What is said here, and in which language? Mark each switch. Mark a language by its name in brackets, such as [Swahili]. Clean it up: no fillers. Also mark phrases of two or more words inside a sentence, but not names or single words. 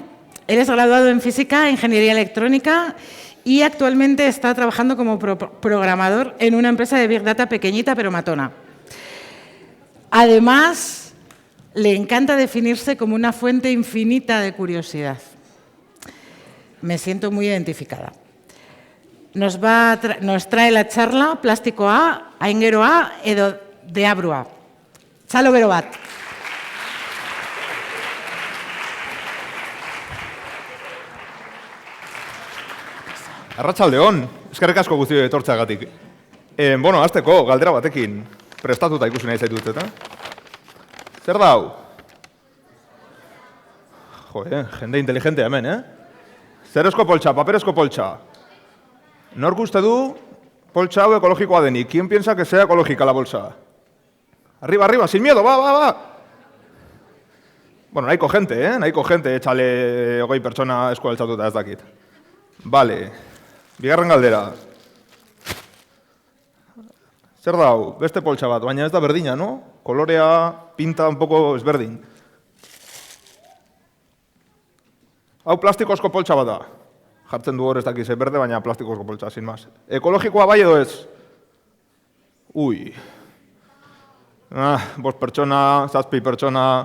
[Spanish] Él es graduado en Física e Ingeniería Electrónica y actualmente está trabajando como programador en una empresa de Big Data pequeñita pero matona. Además, le encanta definirse como una fuente infinita de curiosidad. Me siento muy identificada. [Basque] Nos trae la charla Plastikoa, aingeroa edo deabrua. Txalo bero bat. Arratsaldeon, eskerrik asko guztioi etortzeagatik. Hasteko galdera batekin prestatuta ikusi nahi zaitut, eta? Zer da hau? Jende inteligentea hemen, Zerezko poltsa, paperezko poltsa. Nork uste du poltsa hau ekologikoa denik? [Spanish] ¿Quién piensa que sea ecológica la bolsa? Arriba, arriba, sin miedo, va! [Basque] Bueno, nahiko gente, nahiko gente, etxale 20 pertsona eskola altxatuta ez dakit. Vale, bigarren galdera. Zer da hau? Beste poltsa bat, baina ez da berdina, no? Kolorea [Spanish] pinta un poco [Basque] ezberdin. Hau plastikozko poltsa bat da. Jartzen du hor ez dakiz berde, baina plastikozko poltsa, [Spanish] sin más. [Basque] Ekologikoa bai edo ez? Ui. 5 pertsona, 7 pertsona.